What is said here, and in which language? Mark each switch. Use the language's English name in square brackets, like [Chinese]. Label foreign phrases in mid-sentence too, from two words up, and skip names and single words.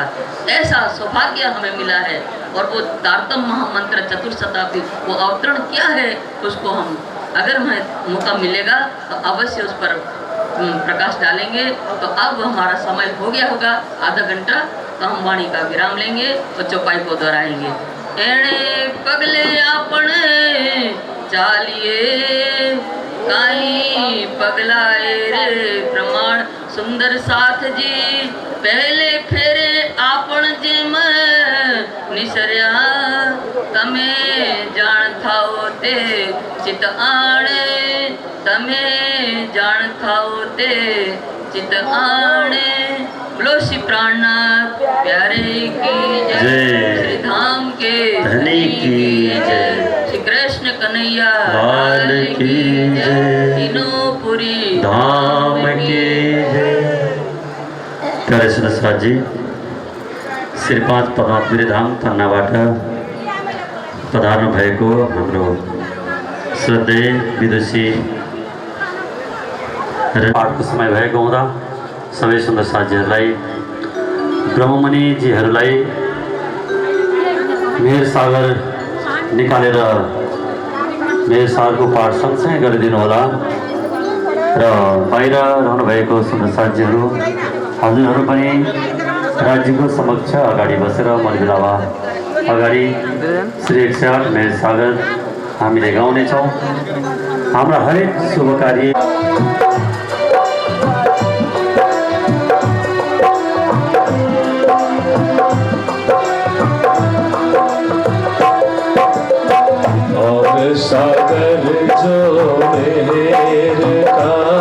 [Hindi] ऐसा सौभाग्य हमें मिला है। और वो तारतम महामंत्र चतुर्शताब्दी वो अवतरण क्या है, उसको हम अगर हमें मौका मिलेगा तो अवश्य उस पर प्रकाश डालेंगे। तो अब हमारा समय हो गया होगा आधा घंटा, तो हम वाणी का विराम लेंगे और चौपाई को दोहराएंगे। [Gujarati] એણે પગલે આપને ચાલિએ કાઈ પગલાએ રે પ્રમાણ સુંદર સાથ જી, પહેલે ફેરે આપણ જિમ નિસર્યા તમે જાન થાઓ તે ચિત આણે, તમે જાન થાઓ તે ચિત આણે। [Hindi] बोलो श्री प्राणनाथ प्यारे की जय, श्री धाम के धनी की जय, श्री कृष्ण कन्हैया लाल की जय, तीनों पुरी धाम की जय। प्यारे सुनसराज जी, [Nepali] श्रीपाद परमात्मा धाम तन्नाबाट पधार्नु भएको हाम्रो श्रद्धेय विदुषी पाठको समय भएको हुँदा सबै सुन्दर साथीहरूलाई, ब्रह्ममुनिजीहरूलाई मेहर सागर निकालेर मेहर सागरको पाठ सँगसँगै गरिदिनु होला। र बाहिर रहनुभएको सुन्दर साथीहरू हजुरहरू पनि राज्यको समक्ष अगाडि बसेर मर्मिलावा अगाडि श्री 108 मेहर सागर हामीले गाउनेछौँ। हाम्रा हरेक शुभ कार्य [Hindi] सागर जो मेहर का